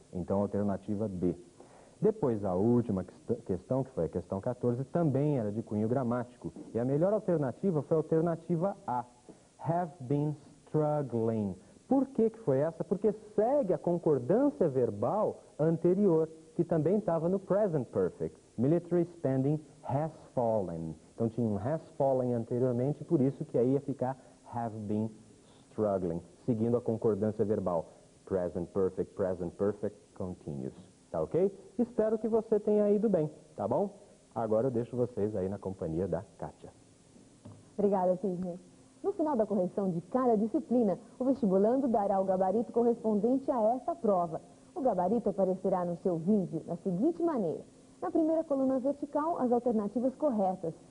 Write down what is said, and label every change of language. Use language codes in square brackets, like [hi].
[pt] Então alternativa B. Depois a última questão, que foi a questão 14, também era de cunho gramático. E a melhor alternativa foi a alternativa A, have been struggling. Por que foi essa? Porque segue a concordância verbal anterior, que também estava no present perfect. [en] Military spending has fallen. [pt] Então tinha um has fallen anteriormente, por isso que aí ia ficar have been struggling, seguindo a concordância verbal. [en] Present perfect, continuous. [pt] Tá ok? Espero que você tenha ido bem, tá bom? Agora eu deixo vocês aí na companhia da Kátia. Obrigada, Sidney. No final da correção de cada disciplina, o vestibulando dará o gabarito correspondente a essa prova. O gabarito aparecerá no seu vídeo da seguinte maneira. Na primeira coluna vertical, as alternativas corretas.